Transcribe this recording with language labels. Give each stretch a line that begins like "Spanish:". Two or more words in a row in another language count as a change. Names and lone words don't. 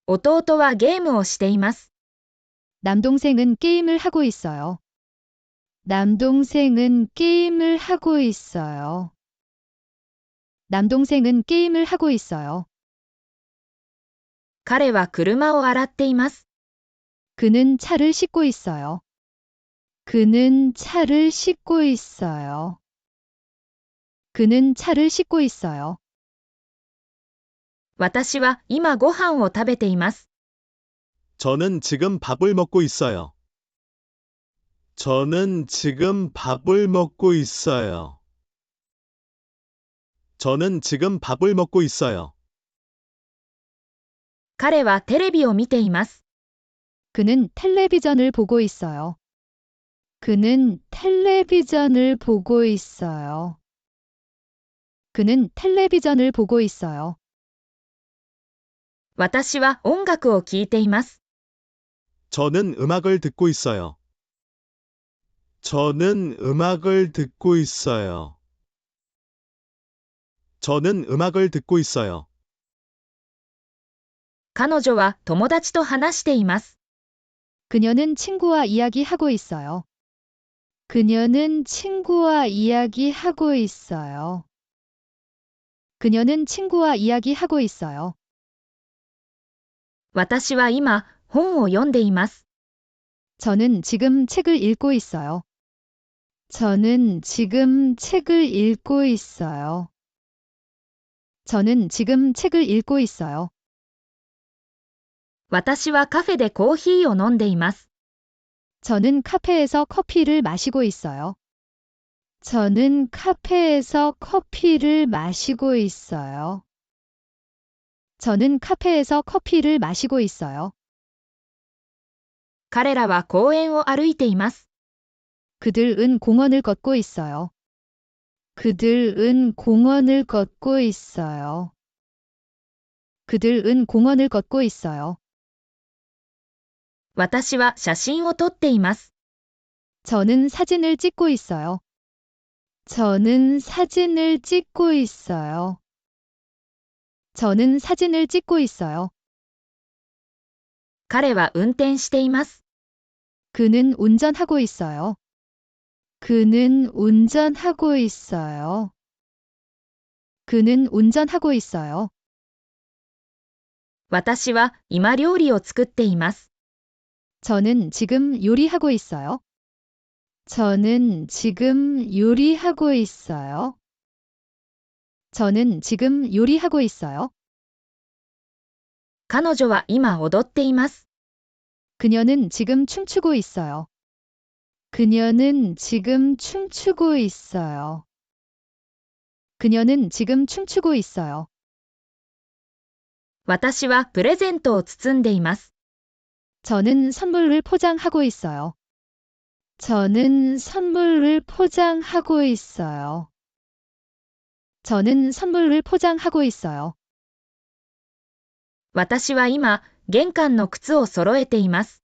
Japanese: 弟はゲームをしています。
Korean: 남동생은 게임을 하고 있어요. 남동생은 게임을 하고 있어요. 남동생은 게임을 하고 있어요.
Japanese: 彼は車を洗っています。
Korean: 그는 차를 씻고 있어요. 그는 차를 씻고 있어요. 그는 차를 씻고 있어요.
Japanese: 私は今ご飯を食べています。
Korean: 저는 지금 밥을 먹고 있어요. 저는 지금 밥을 먹고 있어요. 저는 지금 밥을 먹고 있어요.
Japanese: 彼はテレビを見ています。
Korean: 그는 텔레비전을 보고 있어요. 그는 텔레비전을 보고 있어요. 그는 텔레비전을 보고 있어요.
Japanese: 私は音楽を聴いています。
Korean: 저는 음악을 듣고 있어요. 저는 음악을 듣고 있어요. 저는 음악을 듣고 있어요.
Japanese: 彼女は友達と話しています。
Korean: 그녀는 친구와 이야기하고 있어요. 그녀는 친구와 이야기하고 있어요. 그녀는 친구와 이야기하고 있어요.
Japanese: 私は今本を読んでいます。
Korean: 저는 지금 책을 읽고 있어요. 저는 지금 책을 읽고 있어요. 저는 지금 책을 읽고 있어요.
Japanese: 私はカフェでコーヒーを飲んでいます。
Korean: 저는 카페에서 커피를 마시고 있어요. 저는 카페에서 커피를 마시고 있어요. 저는 카페에서 커피를 마시고 있어요.
Japanese: 彼らは公園を歩いています。
Korean: 그들은 공원을 걷고 있어요. 그들은 공원을 걷고 있어요. 그들은 공원을 걷고 있어요.
Japanese: 私は写真を撮っています。
Korean: 저는 사진을 찍고 있어요. 저는 사진을 찍고 있어요. 저는 사진을 찍고 있어요.
Japanese: 彼は運転しています。
Korean: 그는 운전하고 있어요. 그는 운전하고 있어요. 그는 운전하고 있어요.
Japanese: 私は今料理を作っています。
Korean: 저는 지금 요리하고 있어요. 저는 지금 요리하고 있어요. 저는 지금 요리하고 있어요.
Japanese: 彼女は今踊っています。
Korean: 그녀는 지금 춤추고 있어요. 그녀는 지금 춤추고 있어요. 그녀는 지금 춤추고 있어요.
Japanese: 私はプレゼントを包んでいます。
Korean: 저는 선물을 포장하고 있어요. 저는 선물을 포장하고 있어요. 저는 선물을 포장하고 있어요.
Japanese: 私は今玄関の靴を揃えています。